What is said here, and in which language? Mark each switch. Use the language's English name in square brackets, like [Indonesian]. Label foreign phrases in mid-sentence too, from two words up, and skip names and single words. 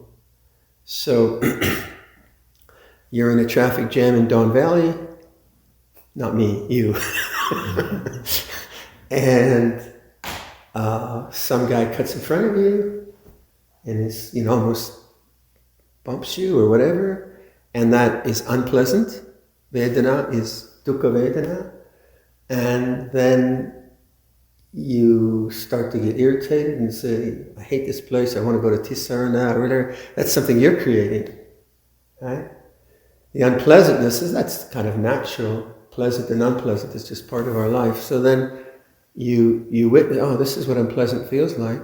[English] So you're in a traffic jam in Don Valley, not me, you. And some guy cuts in front of you and is, almost bumps you or whatever, and that is unpleasant. Vedana is [Pali] dukkha vedana. [English] And then you start to get irritated and say, I hate this place, I want to go to Tisarana or whatever. That's something you're creating, right? The unpleasantness that's kind of natural. Pleasant and unpleasant is just part of our life. So then you witness, this is what unpleasant feels like.